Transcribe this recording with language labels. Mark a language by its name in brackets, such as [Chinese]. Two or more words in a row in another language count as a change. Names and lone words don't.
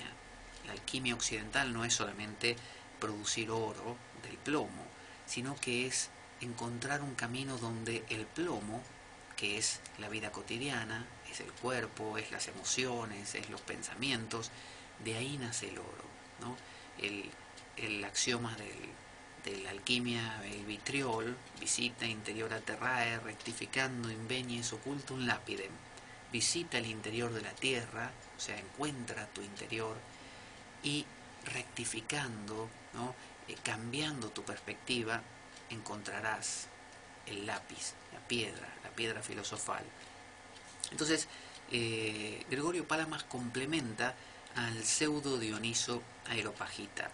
[Spanish] La alquimia occidental no es solamente producir oro del plomo, sino que es encontrar un camino donde el plomo, que es la vida cotidiana, es el cuerpo, es las emociones, es los pensamientos, de ahí nace el oro, ¿no? El axioma de la alquimia, el vitriol, [Latin] visita interiora terrae, rectificando invenies occultum lapidem. [Spanish] Visita el interior de la tierra, o sea, encuentra tu interior, y rectificando, ¿no? Cambiando tu perspectiva, encontrarás el lápiz, la piedra filosofal. Entonces, Gregorio Palamas complementa al pseudo Dioniso Areopagita.